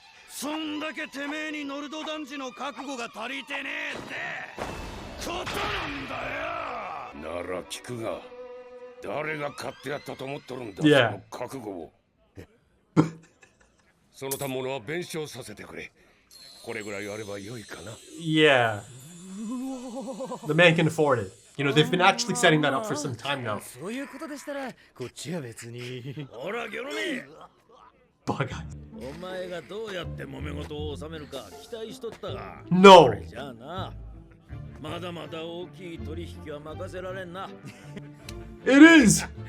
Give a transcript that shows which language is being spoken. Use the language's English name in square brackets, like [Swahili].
[Japanese] そんだけてめえにノルド男児の覚悟が足りてねえってことなんだよ。なら聞くが、誰が買ってやったと思っとるんだ、 [English] Yeah. [Japanese] その覚悟を。その他物は弁償させてくれ。これぐらいあれば良いかな。 [English] Yeah. The man can afford it. You know, they've been actually setting that up for some time now. [Japanese] そういうことでしたら、こっちは別に。ほら、ギョロメ。 [English] Bug. [Japanese] お前がどうやって揉め事を収めるか期待しとったが。 [English] No. [Japanese] じゃあな。まだまだ大きい取引は任せられんな。 [English] It is.